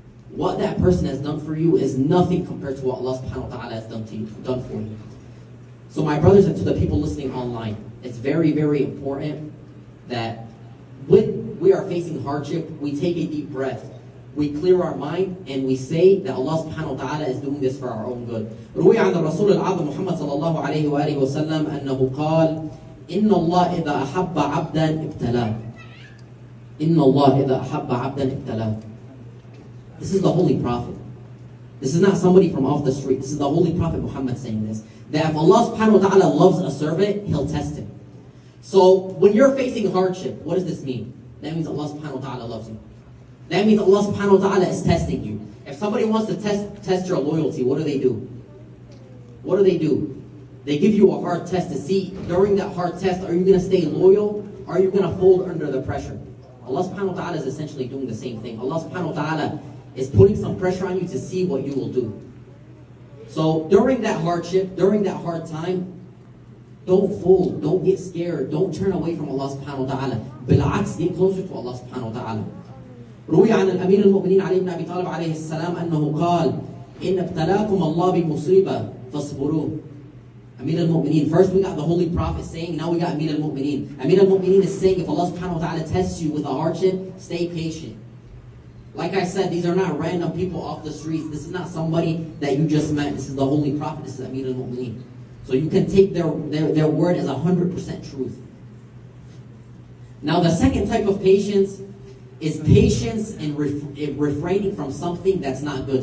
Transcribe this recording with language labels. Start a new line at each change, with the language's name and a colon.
English: What that person has done for you is nothing compared to what Allah subhanahu wa ta'ala has done for you. So my brothers and to the people listening online, it's very, very important that when we are facing hardship, we take a deep breath. We clear our mind and we say that Allah subhanahu wa ta'ala is doing this for our own good.
Arabic: روي عن الرسول العظيم محمد صلى الله عليه وآله وسلم أنه قال: إن الله إذا أحب عبدا ابتلاه. إن الله إذا أحب عبدا ابتلاه.
English: This is the Holy Prophet. This is not somebody from off the street. This is the Holy Prophet Muhammad saying this. That if Allah subhanahu wa ta'ala loves a servant, He'll test him. So when you're facing hardship, what does this mean? That means Allah subhanahu wa ta'ala loves you. That means Allah subhanahu wa ta'ala is testing you. If somebody wants to test your loyalty, what do? What do? They give you a hard test to see, during that hard test, are you going to stay loyal? Or are you going to fold under the pressure? Allah subhanahu wa ta'ala is essentially doing the same thing. Allah subhanahu wa ta'ala is putting some pressure on you to see what you will do. So during that hardship, during that hard time, don't fold, don't get scared, don't turn away from Allah subhanahu wa ta'ala. Bil'aks, get closer to Allah subhanahu wa ta'ala.
Arabic: روي عن الأمير المؤمنين علي بن أبي طالب عليه السلام أنه قال إن ابتلاكم الله بمصيبة فاصبروا.
English: Amir al-Mu'mineen. First we got the Holy Prophet saying, now we got Amir al-Mu'mineen. Amir al-Mu'mineen is saying, if Allah subhanahu wa ta'ala tests you with a hardship, stay patient. Like I said, these are not random people off the streets. This is not somebody that you just met. This is the Holy Prophet. This is Amir al-Mu'mineen. So you can take their word as 100% truth. Now the second type of patience is patience in refraining from something that's not good.